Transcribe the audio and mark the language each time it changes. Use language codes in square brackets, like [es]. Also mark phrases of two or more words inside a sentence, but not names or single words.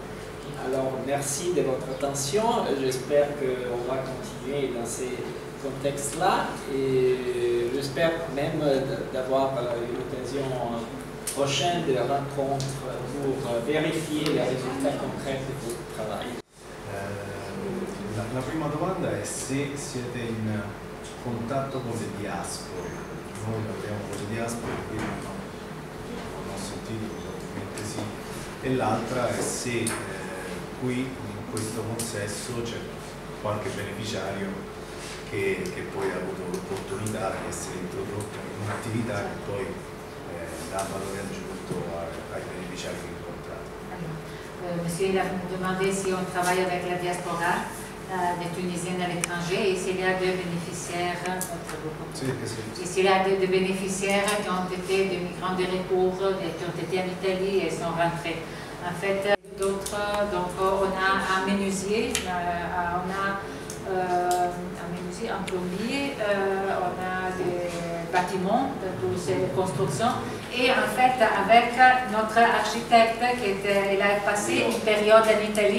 [fr] Alors merci de votre attention, j'espère qu'on va continuer dans ces contexte-là et j'espère même d'avoir une occasion prochaine de rencontre pour vérifier les résultats concrets de votre travail. [it] La prima domanda è se siete in contatto con le diaspore. Noi abbiamo con le diaspore, quindi non ho sentito, probabilmente sì. E l'altra è se qui in questo consesso c'è qualche beneficiario che poi ha avuto l'opportunità di essere introdotto in un'attività che poi dà valore aggiunto ai beneficiari che incontrate. [fr] Monsieur, il a demandé si on travaille avec la diaspora des Tunisiennes à l'étranger et s'il y a des bénéficiaires, et s'il y a des bénéficiaires qui ont été des migrants de recours et qui ont été en Italie et sont rentrés. En fait, d'autres, donc on a un menuisier, on a un plombier, on a des bâtiments, de toutes ces constructions et en fait avec notre architecte il a passé une période en Italie.